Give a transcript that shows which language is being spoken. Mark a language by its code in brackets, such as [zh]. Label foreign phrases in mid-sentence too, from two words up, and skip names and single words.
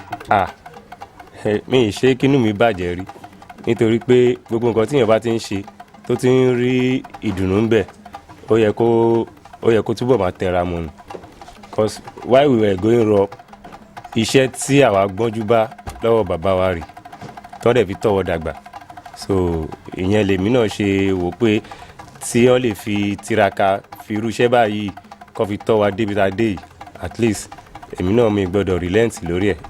[yo] Ah, eh, mi ì ṣe kínú mi bàjẹ́ rí. Nítorí pé gbogbo nǹkan tí èèyàn bá ti ń ṣe, tó ti ń rí ìdùnnú ń bẹ̀, ó yẹ kó, ó yẹ kó túbọ̀ máa tẹra mọ́ ni. [en] 'Cause while we were going raw, [yo] iṣẹ́ tí àwa gbọ́njú bá lọ́wọ́ bàbá wa rèé, tán dẹ̀ fi tọ́ wa dàgbà. So, ìyẹn lèmi náà ṣe wò pé tí wọ́n lè fi tiraka fi irú iṣẹ́ báyìí kọ́ fi tọ́ wa débi tá a dé yìí, [en] at least [yo] èmi náà mi gbọ́dọ̀ relent lórí ẹ̀.